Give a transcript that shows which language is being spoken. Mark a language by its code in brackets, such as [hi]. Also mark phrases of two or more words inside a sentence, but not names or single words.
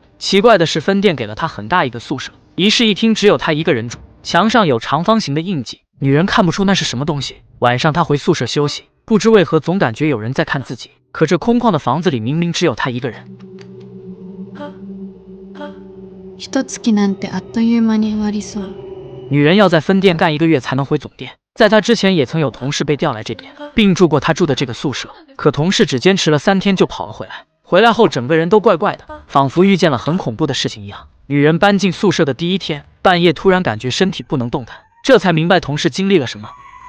[zh] 奇怪的是，分店给了她很大一个宿舍，一室一厅只有她一个人住，墙上有长方形的印记，女人看不出那是什么东西。晚上她回宿舍休息，不知为何总感觉有人在看自己，可这空旷的房子里明明只有她一个人。 [ja] 一月なんてあっという間に終わりそう。 [zh] 女人要在分店干1个月才能回总店。在她之前也曾有同事被调来这边，并住过她住的这个宿舍，可同事只坚持了3天就跑了回来。回来后整个人都怪怪的，仿佛遇见了很恐怖的事情一样。女人搬进宿舍的第1天，半夜突然感觉身体不能动弹，这才明白同事经历了什么。